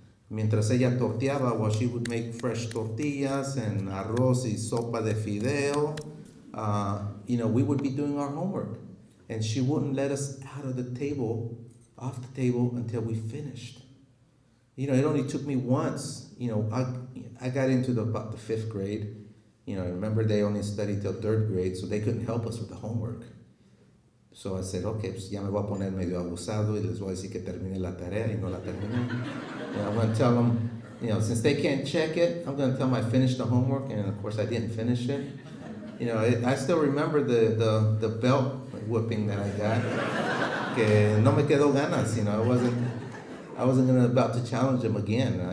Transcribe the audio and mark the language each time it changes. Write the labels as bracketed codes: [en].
[es] Mientras ella torteaba, [en] while she would make fresh tortillas and [es] arroz y sopa de fideo, [en] we would be doing our homework. And she wouldn't let us off the table until we finished. It only took me once. I got into about the 5th grade. Remember they only studied till 3rd grade, so they couldn't help us with the homework. So I said, okay, [es] pues ya me voy a poner medio abusado y les voy a decir que termine la tarea y no la terminé. [en] I'm going to tell them, since they can't check it, I'm going to tell them I finished the homework, and of course I didn't finish it. I still remember the belt whipping that I got. [es] Que no me quedó ganas, [en] I wasn't about to challenge him again.